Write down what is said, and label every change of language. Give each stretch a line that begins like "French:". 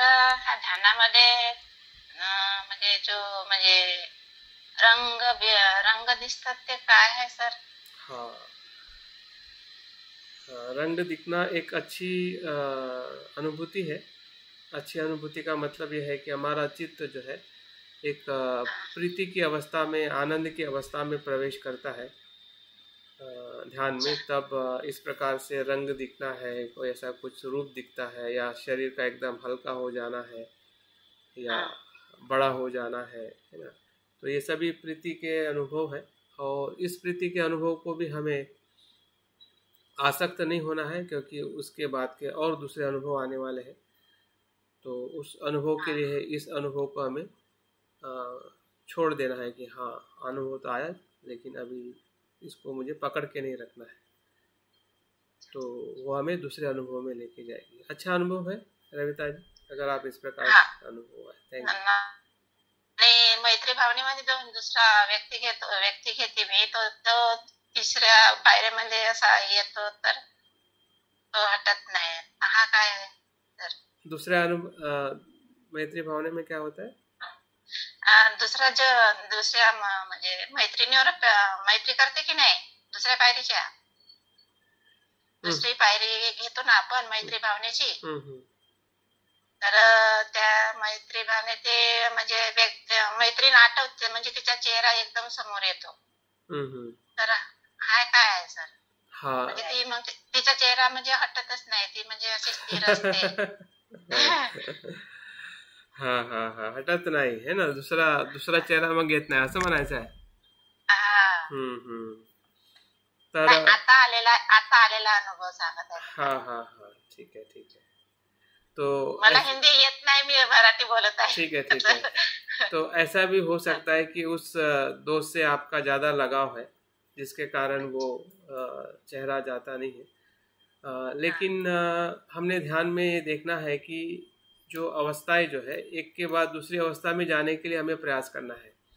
Marathi: ह्या ध्यानामध्ये म्हणजे जो म्हणजे रंग दिसतात ते काय है सर?
Hindi: हाँ, रंग दिखना एक अच्छी अनुभूति है। अच्छी अनुभूति का मतलब यह है कि हमारा चित्त जो है एक प्रीति की अवस्था में, आनंद की अवस्था में प्रवेश करता है। ध्यान में, तब इस प्रकार से रंग दिखना है, कोई ऐसा कुछ रूप दिखता है, या शरीर का एकदम हल्का हो जाना है, या बड़ा हो जाना है ना। तो ये सभी प्रीति के अनुभव है, और इस प्रीति के अनुभव को भी हमें आसक्त नहीं होना है, क्योंकि उसके बाद के और दूसरे अनुभव आने वाले हैं। तो उस अनुभव के लिए इस अनुभव को हमें छोड़ देना है कि हाँ, अनुभव तो आया, लेकिन अभी इसको मुझे पकड़ के नहीं रखना है। तो वो हमें दूसरे अनुभव में लेके जाएगी। अच्छा अनुभव है रविता जी, अगर आप इस प्रकार अनुभव है।
English: Thank you.
Marathi: आणि मैत्री भावनेमध्ये जो दुसरा व्यक्ती घेते मी, तो तिसऱ्या पायरीमध्ये असा येतो तर तो हटत नाही। हा काय आहे तर
Hindi: दूसरा मैत्री भावने में क्या होता है?
Marathi: दुसऱ्या म्हणजे मैत्रिणीवर मैत्री करते की नाही, दुसऱ्या पायरीच्या दुसरी पायरी घेतो ना आपण मैत्री भावनेची, तर त्या मैत्री भावने ते म्हणजे मैत्रीण आठवते, म्हणजे तिचा चेहरा एकदम समोर येतो। तर हाय काय आहे सर? म्हणजे ती मग तिचा चेहरा म्हणजे हटतच नाही, ती म्हणजे अशी स्थिर असते। हाँ हाँ हाँ, हटत नाही
Hindi: है ना,
Marathi: दूसरा चेहरा मग येत नाही असं म्हणायचं आहे। तर आता आलेला अनुभव सांगत आहे।
Hindi: हाँ हाँ हाँ, ठीक है ठीक है। तो
Marathi: मला हिंदी येत
Hindi: नहीं, मैं मराठी बोलता है। ठीक है ठीक है। तो ऐसा भी हो सकता है कि उस दोस्त से आपका ज़्यादा लगाव है, जिसके कारण वो चेहरा जाता नहीं है। लेकिन हमने ध्यान में ये देखना है कि जो अवस्थाएं जो है, एक के बाद दूसरी अवस्था में जाने के लिए हमें प्रयास करना है।